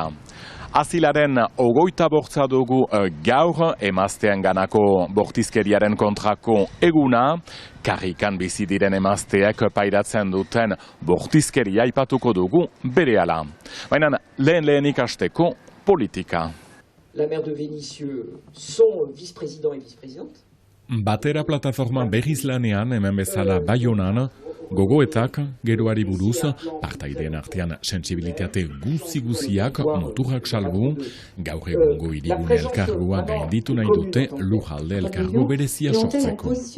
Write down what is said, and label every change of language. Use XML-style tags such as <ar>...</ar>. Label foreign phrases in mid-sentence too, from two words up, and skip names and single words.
<eu>Azilaren 25 dugu gaur emaztean ganako bortizkeriaren kontrako eguna, karrikan bizi diren emazteak pairatzen duten bortizkeria aipatuko dugu berehala. Baina lehenik hasteko politika.</eu> <fr>La maire de Vénissieux, son vice-président et vice-présidente.</fr> <eu>Batera plataforma berriz lanean hemen bezala Baionan, gogoetak geroari buruz, partaideen artean sentsibilitate guziak moturrak salbu, gaur egungo hirigune elkargoa gainditu nahi dute lujalde elkargo berezia sortzeko.</eu>